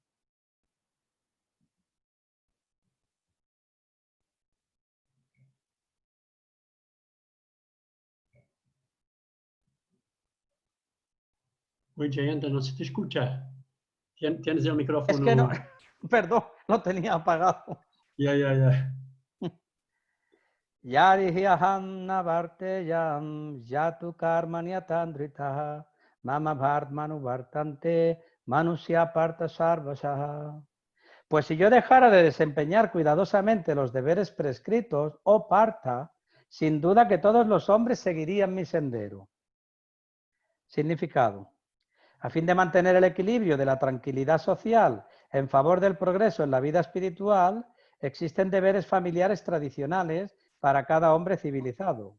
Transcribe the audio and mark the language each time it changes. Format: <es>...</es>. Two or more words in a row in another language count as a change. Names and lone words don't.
<es>Uy, Jayanta, no se te escucha. Tienes el micrófono. Es que no, perdón, lo tenía apagado. Ya.</es> <sa>Yari aham navarteyam yatu karmanyatandritaha mama bhartmanu vartante manusya parta sarvasaha.</sa> <es>Pues si yo dejara de desempeñar cuidadosamente los deberes prescritos, oh Partha, sin duda que todos los hombres seguirían mi sendero. Significado. A fin de mantener el equilibrio de la tranquilidad social en favor del progreso en la vida espiritual, existen deberes familiares tradicionales para cada hombre civilizado.</es>